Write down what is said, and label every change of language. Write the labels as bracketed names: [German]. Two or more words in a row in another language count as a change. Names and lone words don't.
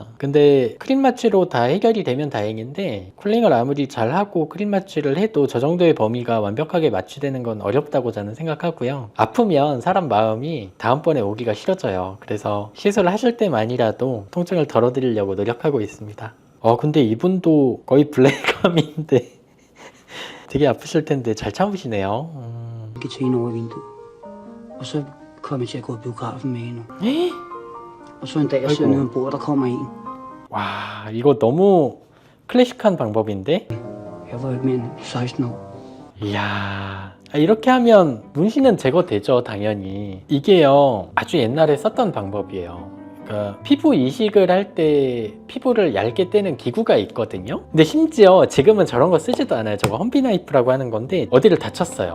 [Korean] 근데 크림 마취로 다 해결이 되면 다행인데 쿨링을 아무리 잘하고 크림 마취를 해도 저 정도의 범위가 완벽하게 마취되는 건 어렵다고 저는 생각하고요. 아프면 사람 마음이 다음번에 오기가 싫어져요. 그래서 시술을 하실 때만이라도 통증을 덜어드리려고 노력하고 있습니다. 근데 이분도 거의 블랙감인데 되게 아프실 텐데 잘 참으시네요. [Danish] Ikke til en over i vinduet. Og så kom jeg til at gå i biografen med hende. Og så en dag jeg sidder nede ombord, der kommer en. [Korean] 와, 이거 너무 클래식한 방법인데? [Danish] Jeg var ikke mere end 16 år. [Korean] 이야, 이렇게 하면 문신은 제거되죠, 당연히. 이게요, 아주 옛날에 썼던 방법이에요. 그러니까 피부 이식을 할 때 피부를 얇게 떼는 기구가 있거든요. 근데 심지어 지금은 저런 거 쓰지도 않아요. 저거 험비나이프라고 하는 건데 어디를 다쳤어요.